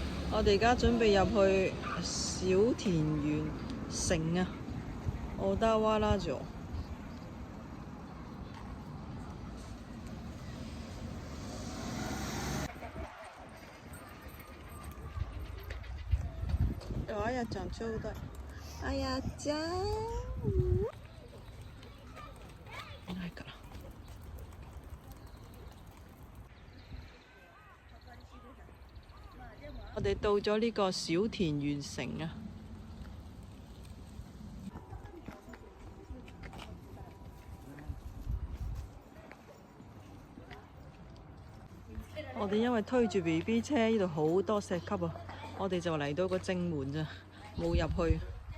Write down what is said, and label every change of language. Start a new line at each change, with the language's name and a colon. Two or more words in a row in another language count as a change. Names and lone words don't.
Cantonese: 我哋而家準備入去小田園城啊，小田原城。
Japanese: あやちゃんちょうだい。あやちゃん。いないかな。
Cantonese: 我哋到咗呢個小田園城啊！我哋因為推住 BB 車，呢度好多石級啊！我哋就嚟到個正門咋，冇入去。